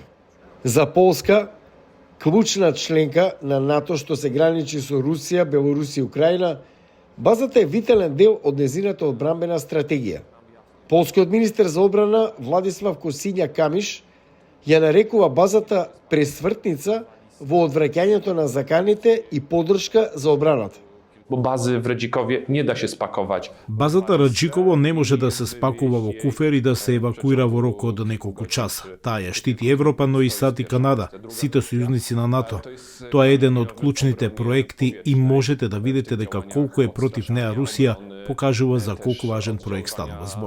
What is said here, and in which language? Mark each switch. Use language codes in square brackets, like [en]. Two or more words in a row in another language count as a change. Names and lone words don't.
[mk] За Полска, клучна членка на НАТО што се граничи со Русија, Белорусија и Украина, базата е витален дел од незината одбранбена стратегија. Полскиот министер за одбрана Владислав Косиња Камиш ја нарекува базата пресвртница во одвраќањето на заканите и поддршка за одбраната. [pl] Bazy w Redzikowie nie da się spakować. [mk] Базата Раджиково не може да се спакува во куфер и да се евакуира во рок од неколку часа. Таа ја штити Европа, но и САД и Канада, сите сојузници на НАТО. Тоа е еден од клучните проекти и можете да видите дека колку е против неа Русија, покажува за колку важен проект станува збор.